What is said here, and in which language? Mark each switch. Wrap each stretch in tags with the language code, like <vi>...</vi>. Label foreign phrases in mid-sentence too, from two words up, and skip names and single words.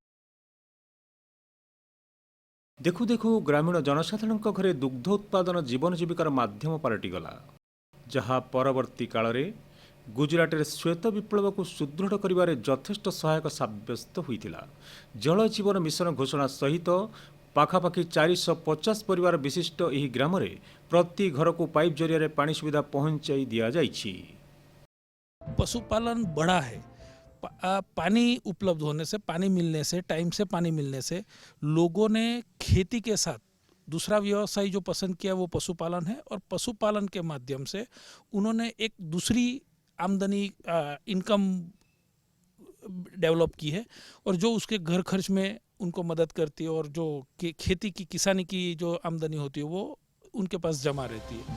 <or>ଦେଖୁ ଦେଖୁ ଗ୍ରାମୀଣ ଜନସାଧାରଣଙ୍କ ଘରେ ଦୁଗ୍ଧ ଉତ୍ପାଦନ ଜୀବନ ଜୀବିକାର ମାଧ୍ୟମ ପାଲଟିଗଲା, ଯାହା ପରବର୍ତ୍ତୀ କାଳରେ ଗୁଜରାଟରେ ଶ୍ୱେତ ବିପ୍ଳବକୁ ସୁଦୃଢ଼ କରିବାରେ ଯଥେଷ୍ଟ ସହାୟକ ସାବ୍ୟସ୍ତ ହୋଇଥିଲା। ଜଳ ଜୀବନ ମିଶନ ଘୋଷଣା ସହିତ ପାଖାପାଖି 450 ପରିବାର ବିଶିଷ୍ଟ ଏହି ଗ୍ରାମରେ ପ୍ରତି ଘରକୁ ପାଇପ୍ ଜରିଆରେ ପାଣି ସୁବିଧା ପହଞ୍ଚାଇ ଦିଆଯାଇଛି।</or> <hi>पशुपालन बढ़ा है। पानी उपलब्ध होने से, पानी मिलने से, टाइम से पानी मिलने से लोगों ने खेती के साथ दूसरा व्यवसाय जो पसंद किया वो पशुपालन है। और पशुपालन के माध्यम से उन्होंने एक दूसरी आमदनी</hi> <en>income develop</en> <hi>की है और जो उसके घर खर्च में उनको मदद करती है और जो खेती की किसानी की जो आमदनी होती है वो उनके पास जमा रहती है।</hi>